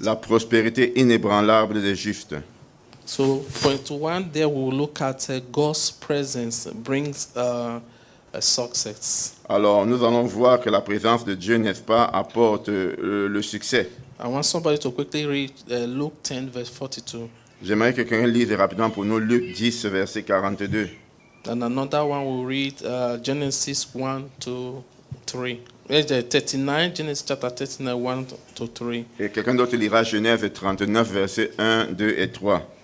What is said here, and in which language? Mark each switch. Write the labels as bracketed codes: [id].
[fr] La prospérité inébranlable des justes. [en] So, point one, there we'll look at God's presence brings a success. [fr] Alors, nous allons voir que la présence de Dieu, n'est-ce pas, apporte le succès. [en] I want somebody to quickly read Luke 10, verse 42. [fr] J'aimerais que quelqu'un lise rapidement pour nous Luc 10, verset 42. [en] And another one will read Genesis 1 to 3. 39, Genesis chapter 39, 1 to 3. [fr] Et quelqu'un d'autre lira Genèse 39, versets 1, 2 et 3.